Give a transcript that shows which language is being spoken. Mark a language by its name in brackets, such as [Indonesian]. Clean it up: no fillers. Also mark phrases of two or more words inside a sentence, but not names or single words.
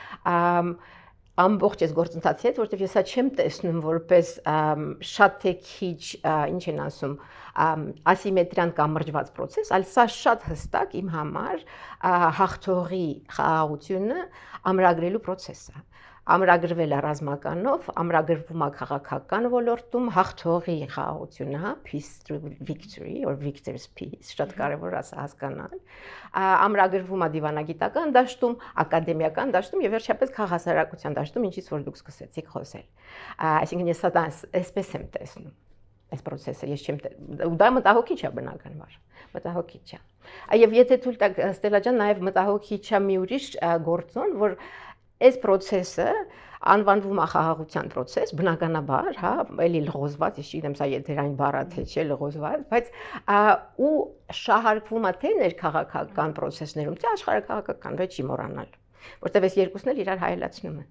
[Armenian] ամբողջ այս գործընթացի հետ, որովհետև ես չեմ տեսնում որպես շատ թե քիչ, ինչ են ասում, ասիմետրիան կամրջված process, այլ սա շատ հստակ իմ համար հաղթողի խաղաղությունը ամրագրելու process է։ Ամրագրվել է ռազմականով, ամրագրվում է քաղաքական ոլորտում, հաղթողի խաղաղությունը, հա, [English] peace through victory or victor's peace, [Armenian] շատ կարևոր է հասկանալ։ Ամրագրվում է դիվանագիտական դաշտում, ակադեմիական դաշտում եւ վերջապես քաղաքասարակության դաշտում, ինչից որ դուք սկսեցիք խոսել։ Այսինքն ես դա այսպես եմ տեսնում։ Այս process-ը ես չեմ դա մտահոգիչ է բնականաբար, մտահոգիչ է։ Եվ եթե թույլ տաք Ստելա ջան, նաև մտահոգիչ է մի ուրիշ գործոն, որ այս process-ը անվանվում է խաղաղության process, բնականաբար, հա, էլի լղոզված, ես չգիտեմ սա եթերային բառ է թե չէ լղոզված, բայց ու շահարկվում է թե ներքաղաքական process-ներում, թե աշխարհաքաղաքական, բայց չի մոռանալ, որտեղ այս երկուսն էլ իրար հայելացնում են։